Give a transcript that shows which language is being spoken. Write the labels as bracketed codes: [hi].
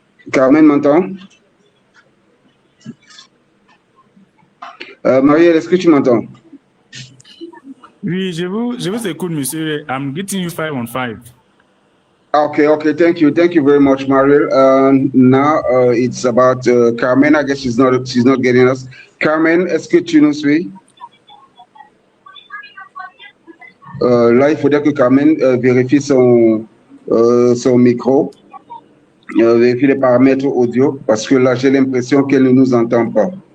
[fr] Carmen m'entend? Marielle, est-ce que tu m'entends? Oui, je vous écoute, monsieur. [en] I'm getting you 5 on 5. Okay, thank you very much, Mariel. Now it's about Carmen. I guess she's not getting us. [fr] Carmen, est-ce que tu nous suis? Là, il faudrait que Carmen vérifie son micro, vérifie les paramètres audio, parce que là, j'ai l'impression qu'elle ne nous entend pas.